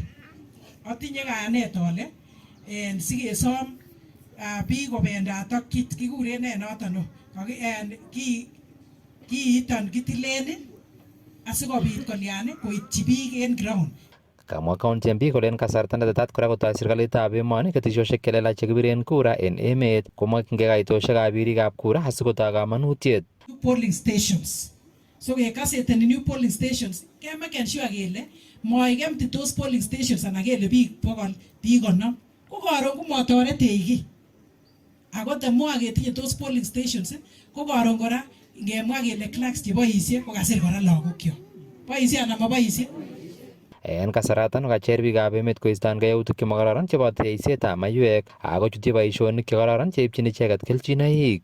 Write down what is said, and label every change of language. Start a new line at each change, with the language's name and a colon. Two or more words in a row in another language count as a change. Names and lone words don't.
Kalenjin: Atinye kayanet ole sikesom biik kobendat ak kit kikuren ne noton kiiton kitilen asikobit kolyan koityi biik en ground. Kamwa county MP kole en kasarta netetat kora kotoi serikalitab emoni ketesiosiek chelelach chekibiren kura en emet komokyingei kaitosiekab birikab kura asikotoi kamanutiet.
English: Polling stations.
Kalenjin: So kekaseteni
English: new polling stations
Kalenjin: kemaken sure kele moikemtitos
English: polling stations
Kalenjin: anan kele biik 100 biik 50 ko karon komotoretech kiy. Ako temwa ketinye tos
English: polling stations
Kalenjin: ko karon kora ngemwa kele clerks cheboisie ko kasir kora lagokyok. Boisie anan moboisie? En kasaratan kokacher biikab emet koistongei yautik chemokororon cheboto yeisetab maiywek ako chutyi boisionik chekororon cheipchin icheket kelchinoik.